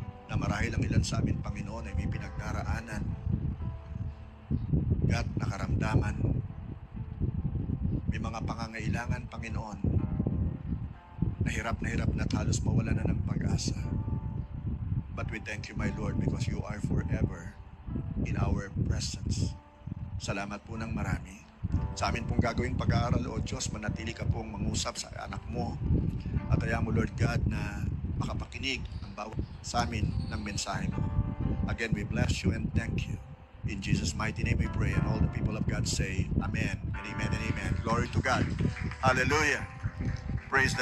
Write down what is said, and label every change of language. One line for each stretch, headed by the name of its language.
Filipino: Na marahil ang ilan sa amin, Panginoon, ay may pinagdaraanan, God, nakaramdaman, may mga pangangailangan, Panginoon, na hirap na halos mawala na ng pag-asa.
English: But we thank you, my Lord, because you are forever in our presence.
Filipino: Salamat po ng marami. Sa amin pong gagawing pag-aaral, O Diyos, manatili ka pong mangusap sa anak mo. At ayaw mo, Lord God, na makapakinig ang bawat sa amin ng mensahe mo.
English: Again, we bless you and thank you. In Jesus' mighty name we pray, and all the people of God say, Amen, and amen, and amen. Glory to God. Hallelujah. Praise the